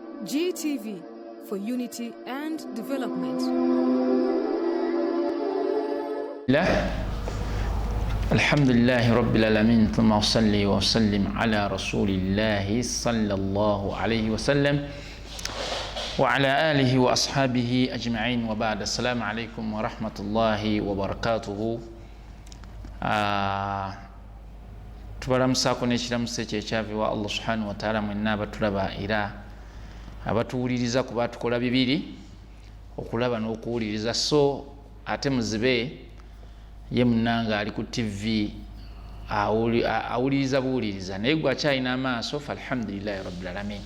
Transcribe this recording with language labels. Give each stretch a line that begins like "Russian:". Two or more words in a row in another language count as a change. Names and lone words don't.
English: GTV for unity and development.
Arabic: الحمد لله رب العالمين ثم أصلي وأسلم على رسول الله صلى الله عليه وسلم وعلى آله وأصحابه أجمعين وبعد. السلام عليكم ورحمة الله وبركاته.
Ganda: tubalamusako n'ekiramuso ekyekyava Allah
Arabic: سبحانه وتعالى
Ganda: mwenna abatulaba era abatuwuliriza kuba tukola bibiri okulaba n'okuwuliriza, so ate muzibe ye munanga ali ku TV awuliriza buwuliriza naye gwe akyalina amaaso
Arabic: فالحمد لله رب العالمين.